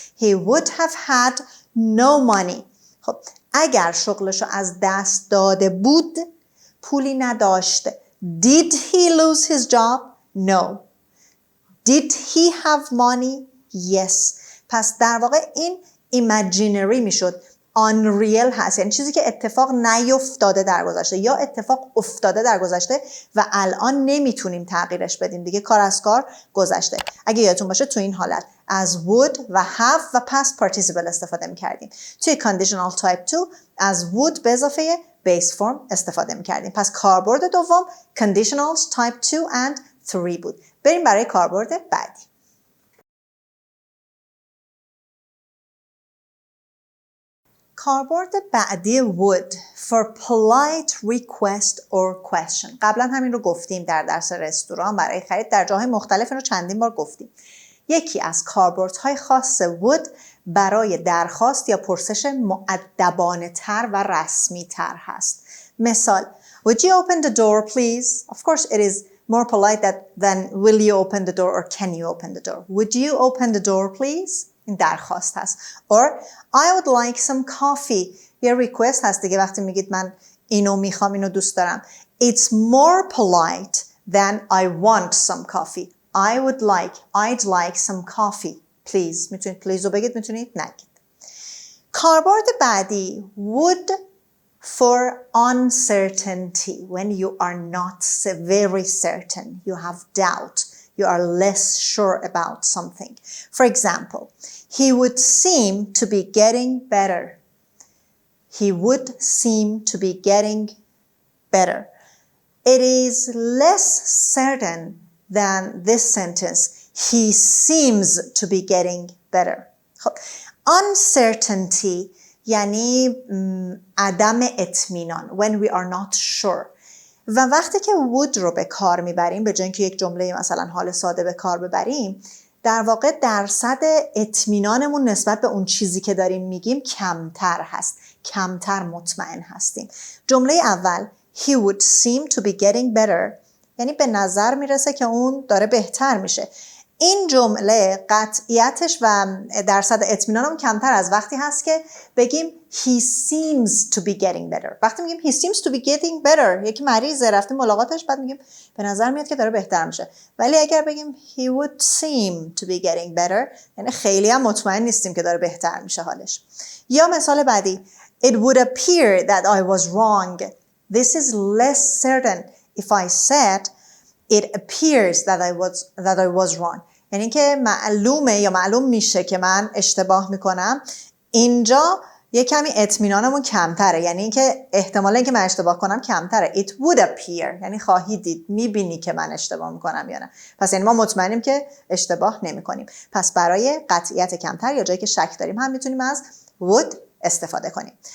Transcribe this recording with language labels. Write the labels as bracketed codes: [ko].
[en] He would have had no money. [fa] خب اگر شغلشو از دست داده بود پولی نداشته. [en] Did he lose his job? No. Did he have money? Yes. [fa] پس در واقع این imaginary میشد. Unreal هست. یعنی چیزی که اتفاق نیفتاده در گذشته یا اتفاق افتاده در گذشته و الان نمیتونیم تغییرش بدیم. دیگه کار از کار گذشته. اگه یادتون باشه تو این حالت از would و have و past participle استفاده میکردیم. توی conditional type 2 از would به اضافه base form استفاده میکردیم. پس کاربرد دوم [en] conditionals type 2 and 3 [fa] بود. بریم برای کاربرد بعدی. کاربرد بعدی [en] would for polite request or question. [fa] قبلا همین رو گفتیم در درس رستوران برای خرید. در جاهای مختلف رو چندین بار گفتیم. یکی از کاربردهای خاص would برای درخواست یا پرسش مؤدبانه تر و رسمی تر هست. مثال [en] Would you open the door please? Of course it is more polite than will you open the door or can you open the door. Would you open the door please? [fa] این درخواست هست. [en] Or I would like some coffee. [fa] یه request هست دیگه وقتی میگید من اینو میخوام اینو دوست دارم. [en] It's more polite than I want some coffee. I'd like some coffee. Please. [fa] میتونید please رو بگید میتونید نگید. کاربرد بعدی [en] would for uncertainty. When you are not very certain. You have doubt. You are less sure about something. For example, he would seem to be getting better. He would seem to be getting better. It is less certain than this sentence. He seems to be getting better. [fa] Uncertainty یعنی عدم اطمینان. [en] When we are not sure. [fa] و وقتی که would رو به کار میبریم به جای اینکه یک جمله مثلا حال ساده به کار ببریم در واقع درصد اطمینانمون نسبت به اون چیزی که داریم میگیم کمتر هست، کمتر مطمئن هستیم. جمله اول [en] he would seem to be getting better [fa] یعنی به نظر میرسه که اون داره بهتر میشه. این جمله قطعیتش و درصد اطمینانم کمتر از وقتی هست که بگیم [en] he seems to be getting better. [fa] وقتی میگیم [en] he seems to be getting better [fa] یکی مریضه رفتیم ملاقاتش بعد میگیم به نظر میاد که داره بهتر میشه. ولی اگر بگیم [en] he would seem to be getting better [fa] یعنی خیلی هم مطمئن نیستیم که داره بهتر میشه حالش. یا مثال بعدی [en] it would appear that I was wrong. This is less certain if I said it appears that I was wrong. [fa] یعنی که معلومه یا معلوم میشه که من اشتباه میکنم. اینجا یه کمی اطمینانمون کمتره یعنی اینکه احتمال اینکه من اشتباه کنم کمتره. [en] It would appear [fa] یعنی خواهی دید میبینی که من اشتباه میکنم یا نه. پس یعنی ما مطمئنیم که اشتباه نمیکنیم. پس برای قطعیت کمتر یا جایی که شک داریم هم میتونیم از would استفاده کنیم.